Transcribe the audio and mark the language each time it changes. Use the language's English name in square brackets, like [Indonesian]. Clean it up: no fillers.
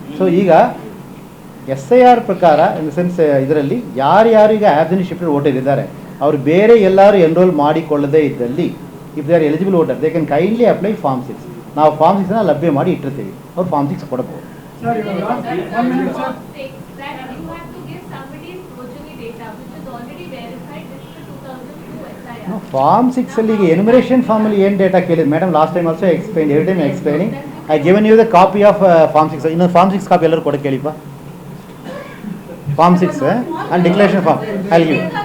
[Kannada] So ಈಗ SIR ಪ್ರಕಾರ in the sense ಇದರಲ್ಲಿ ಯಾರ್ಯಾರು ಈಗ ಆಬ್ಸೆಂಟ್ ಶಿಫ್ಟೆಡ್ ವೋಟರ್ ಇದ್ದಾರೆ ಅವರು ಬೇರೆ ಎಲ್ಲರೂ ಎನ್ರೋಲ್ ಮಾಡಿಕೊಳ್ಳದೇ ಇದ್ದಲ್ಲಿ, [English] If they are eligible voter they can kindly apply form 6. [Kannada] ನಾವು ಫಾರ್ಮ್ 6ನ ಲಭ್ಯ ಮಾಡಿ ಇಟ್ಟಿರ್ತೀವಿ, ಅವ್ರು ಫಾರ್ಮ್ 6 ಕೊಡಬಹುದು. ಸರ್, ಇವಾಗ 1 minute sir. [English] That you have to give somebody's progeny data which is already verified with the 2002 SIR. [Kannada] Form 6 ಅಲ್ಲಿ ಈಗ enumeration form ಅಲ್ಲಿ ಏನು ಡೇಟಾ ಕೇಳಿದ್ರು madam, [English] Last time also explain, every time explaining. I given you the copy of form 6. [Kannada] ಇನ್ನೊಂದು form 6 copy ಎಲ್ಲರೂ ಕೊಡಕ್ಕೆ ಕೇಳಿಪ್ಪ. [English] Form 6 and declaration form ಅಲ್ಲಿ give.